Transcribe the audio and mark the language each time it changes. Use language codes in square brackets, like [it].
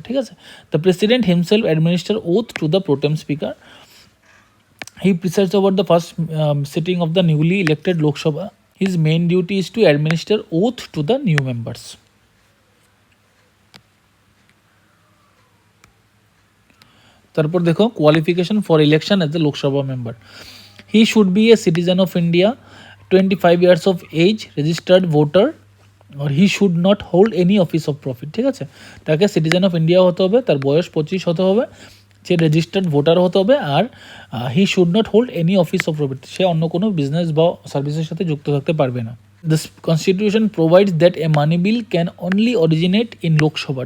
[bn] ঠিক আছে, [en] The president himself administer oath to the pro tem speaker. He presides over the first sitting of the newly elected Lok Sabha. His main duty is to administer oath to the new members. [bn] তারপর দেখো [en] Qualification for election as a Lok Sabha member. He should be a citizen of India, 25 years of age, registered voter, or he should not hold any office of profit. [bn] ঠিক আছে, তাকে [en] citizen of India [bn] হতে হবে, তার বয়স 25 হতে হবে, সে রেজিস্টার্ড ভোটার হতে হবে, আর [en] he should not hold any office of profit, [bn] সে অন্য কোনো বিজনেস বা সার্ভিসের সাথে যুক্ত থাকতে পারবে না। [en] The constitution provides that a money bill can only originate in Lok Sabha.